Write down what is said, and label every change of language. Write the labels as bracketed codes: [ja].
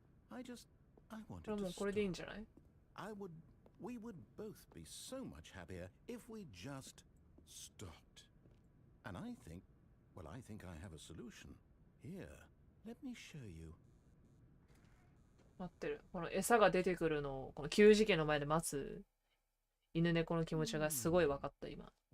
[ja] これはもうこれでいいんじゃない？ [en] We would both be so much happier if we just stopped. And I think I have a solution. Here, let me show you. [ja] 待ってる。この餌が出てくるのをこの給餌器の前で待つ犬猫の気持ちがすごい分かった今。